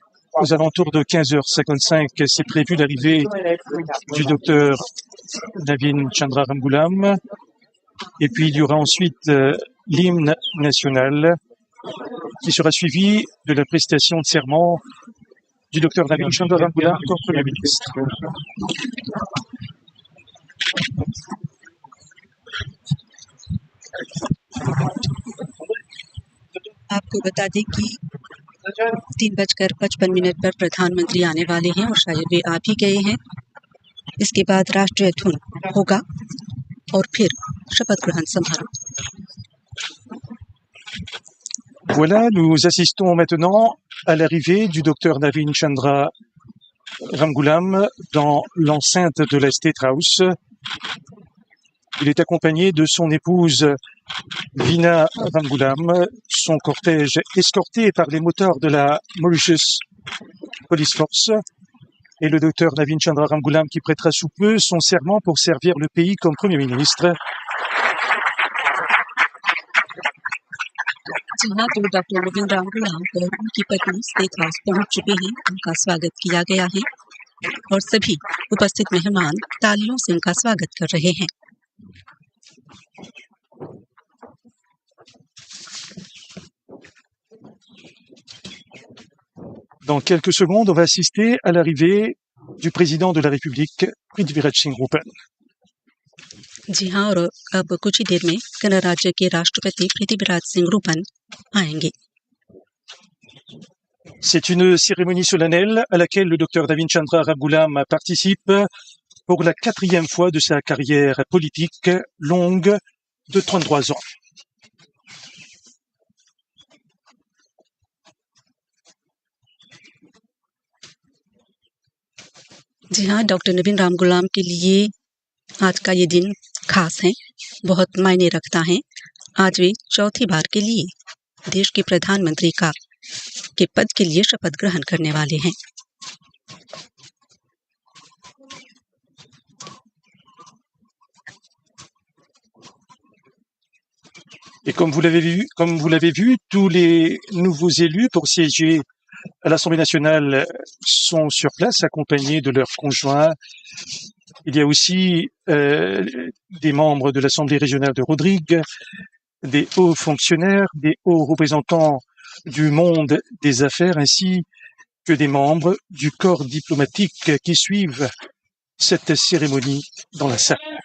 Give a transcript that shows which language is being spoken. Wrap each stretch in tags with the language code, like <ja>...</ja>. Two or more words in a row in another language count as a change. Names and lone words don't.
<fr>aux alentours de 15h55, c'est prévu l'arrivée du docteur Navinchandra Ramgoolam. Et puis il y aura ensuite l'hymne national qui sera suivi de la prestation de serment du docteur Navinchandra Ramgoolam comme Premier ministre.</fr> <hi>आपको बता दें कि 3:55 पर प्रधानमंत्री आने वाले हैं और शायद वे आ भी गए हैं। इसके बाद राष्ट्रीय धुन होगा और फिर शपथ ग्रहण समारोह।</hi> <fr>Voilà, nous assistons maintenant à l'arrivée du docteur Navinchandra Ramgoolam dans l'enceinte de la State House. Il est accompagné de son épouse Veena Ramgoolam, son cortège escorté par les moteurs de la Mauritius Police Force et le docteur Navinchandra Ramgoolam qui prêtera sous peu son serment pour servir le pays comme Premier ministre.</fr> <hi>जहाँ तो डॉक्टर नवीन रामगुलाम और उनकी पत्नी स्टेट हाउस पहुंच चुके हैं, उनका स्वागत किया गया है और सभी उपस्थित मेहमान तालियों से उनका स्वागत कर रहे हैं।</hi> <fr>Dans quelques secondes, on va assister à l'arrivée du président de la République, Prithviraj-Singh-Rupan.</fr> <hi>जी हाँ, और अब कुछ ही देर में गणराज्य के राष्ट्रपति पृथ्वीराज सिंह रूपन आएंगे।</hi> <fr>C'est une cérémonie solennelle à laquelle le docteur Navinchandra Ramgoolam participe pour la 4e fois de sa carrière politique longue de 33 ans.</fr> <hi>जी हाँ, डॉक्टर नवीन रामगुलाम के लिए आज का ये दिन खास है, बहुत मायने रखता है। आज वे चौथी बार के लिए देश के प्रधानमंत्री के पद के लिए शपथ ग्रहण करने वाले हैं।</hi> <fr>Et comme vous l'avez vu, tous les nouveaux élus pour siéger à l'Assemblée nationale sont sur place, accompagnés de leurs conjoints. Il y a aussi des membres de l'Assemblée régionale de Rodrigue, des hauts fonctionnaires, des hauts représentants du monde des affaires, ainsi que des membres du corps diplomatique qui suivent cette cérémonie dans la salle.</fr>